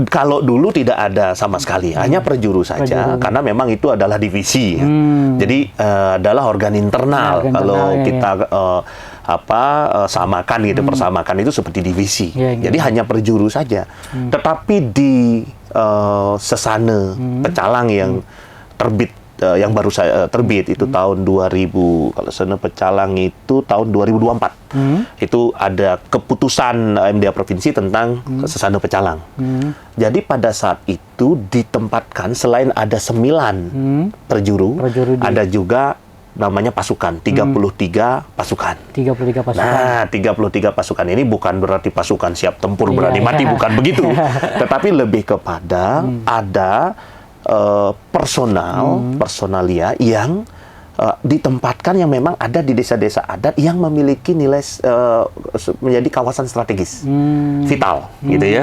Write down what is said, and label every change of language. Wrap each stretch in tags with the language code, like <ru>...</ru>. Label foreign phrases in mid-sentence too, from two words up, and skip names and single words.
<id>Kalau dulu tidak ada sama sekali, hanya prajuru saja, karena memang itu adalah divisi. Jadi adalah organ internal. Kalau kita samakan gitu, persamakan itu seperti divisi. Jadi hanya perjuru saja. Tetapi di sesana pecalang yang terbit, yang baru saya terbit itu tahun 2000, kalau sesana pecalang itu tahun 2024. Itu ada keputusan MDA Provinsi tentang sesana pecalang. Jadi pada saat itu ditempatkan selain ada 9 perjuru ada juga namanya pasukan, 33 pasukan. 33 pasukan. Nah, 33 pasukan ini bukan berarti pasukan siap tempur berani mati, bukan begitu. Tetapi lebih kepada ada personalia yang ditempatkan yang memang ada di desa-desa adat yang memiliki nilai menjadi kawasan strategis, vital, gitu ya.</id>